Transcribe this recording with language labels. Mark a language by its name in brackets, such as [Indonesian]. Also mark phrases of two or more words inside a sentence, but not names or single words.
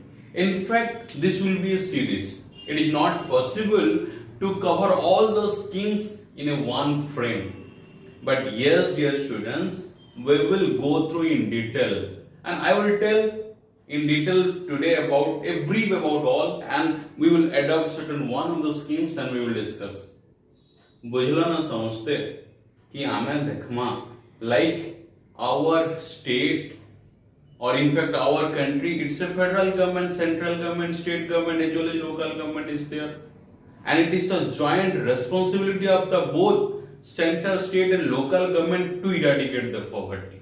[English] In fact, this will be a series. It is not possible to cover all the schemes in a one frame. But yes, dear students, we will go through in detail. And I will tell in detail today about all, and we will adopt certain one of the schemes and we will discuss. [Odia] ବୁଝଲା ନା ସମଝତେ କି ଆମେ ଦେଖମା [English] like our state or in fact our country, it's a federal government, central government, state government as well as local government is there. And it is the joint responsibility of the both center, state and local government to eradicate the poverty.